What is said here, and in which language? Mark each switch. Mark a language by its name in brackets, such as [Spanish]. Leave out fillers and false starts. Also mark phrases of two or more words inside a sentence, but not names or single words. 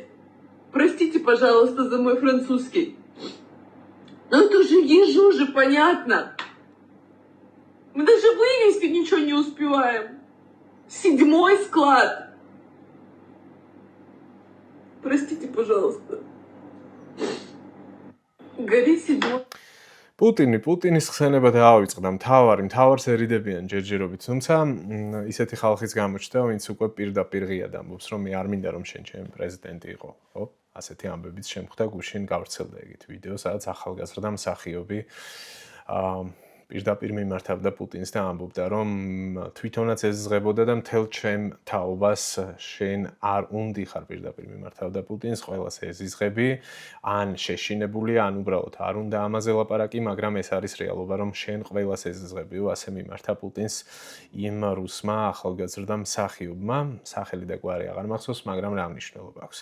[Russian] Простите, пожалуйста, за мой французский. Но это уже ежу же понятно. Мы даже вывести ничего не успеваем. 7-й склад. Простите, пожалуйста. Гори 7-й. [Georgian] პუტინის ხსენება დაავიწყდა მთავარს ერიდებიან ჯერჯერობით, თუმცა ისეთი ხალხის გამოჩნდა, ვინც უკვე პირდაპირ ღიად ამბობს, რომ მე არ მინდა რომ შენ ჩემი პრეზიდენტი იყო, ხო? ასეთი ამბებიც შემხვდა გუშინ გავრცელდა ეგეთ ვიდეო, სადაც ახალგაზრდა მსახიობი პირდაპირ მიმართავდა პუტინს და ამბობდა, რომ თვითონაც ეზღებოდა და მთელ ჩემ თაობას შენ არ უნდიხარ პირდაპირ მიმართავდა პუტინს, ყველას ეზიზღები, ან შეშინებული, ან უბრალოდ არ უნდა ამაზე ლაპარაკი, მაგრამ ეს არის რეალობა, რომ შენ ყველას ეზიზღებიო, ასე მიმართა პუტინს იმ რუსმა ახალგაზრდა მსახიობმა, სახელი და გვარი აღარ მახსოვს, მაგრამ რა მნიშვნელობა აქვს.